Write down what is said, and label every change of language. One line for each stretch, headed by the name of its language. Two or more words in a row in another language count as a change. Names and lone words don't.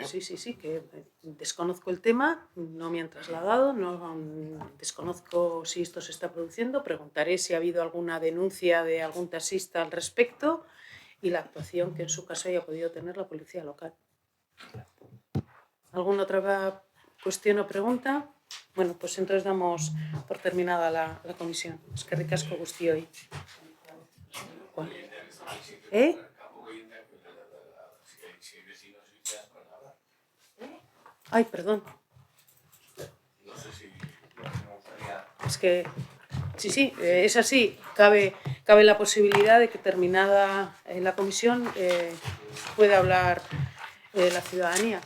Spanish: Sí, que desconozco el tema, no me han trasladado, no desconozco si esto se está produciendo, preguntaré si ha habido alguna denuncia de algún taxista al respecto y la actuación que en su caso haya podido tener la policía local. ¿Alguna otra cuestión o pregunta? Bueno, pues entonces damos por terminada la comisión.
Basque: Eskerrik asko guztioi.
Spanish: ¿Cuál? ¿Eh? Ay, perdón. Es que, sí, es así. Cabe la posibilidad de que terminada la comisión pueda hablar la ciudadanía.